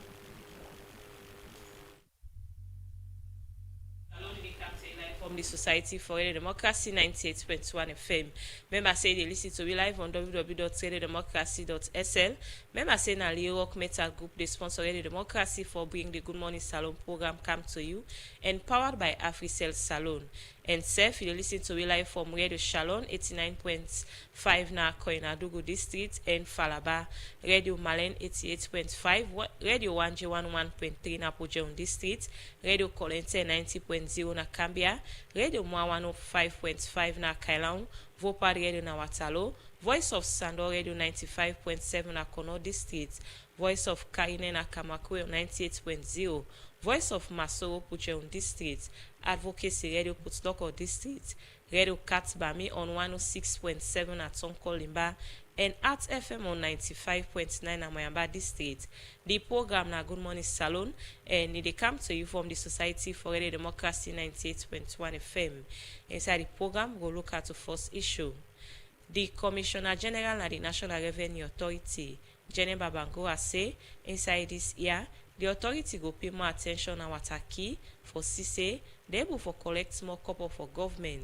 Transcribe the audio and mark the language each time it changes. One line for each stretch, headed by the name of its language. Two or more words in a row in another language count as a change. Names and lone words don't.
Krio: from the Society for Radio Democracy 98.1 FM. Remember say they listen to me live on www.radiodemocracy.sl. Remember say na Leo Rock Metal Group they sponsor Radio Democracy for bringing the Good Morning Salon program come to you and powered by AfriSoul Salon. And Seth, you listen to we live from Radio Shalom 89.5 na Koinadugu District and Falaba, Radio Malen 88.5, Radio Wanje 11.3 na Pujeun District, Radio Kolente 90.0 na Cambia, Radio Mwa 105.5 na Kailaun, Vopa Radio na Watalo, Voice of Sando Radio 95.7 na Kono District, Voice of Kaine na Kamakwe 98.0, Voice of Masoro Pucheon District, Advocacy Radio Putsdoko District, Radio Katbami on 106.7 at Sonko Limba, and Arts FM on 95.9 at Mayamba District. The program na Good Morning Salon, and they come to you from the Society for Radio Democracy 98.1 FM. Inside the program, we'll look at the first issue. The Commissioner General of the National Revenue Authority, Jenny Babangura, say inside this year, the authority go pay more attention on water key for CC, they able for collect more copper for government.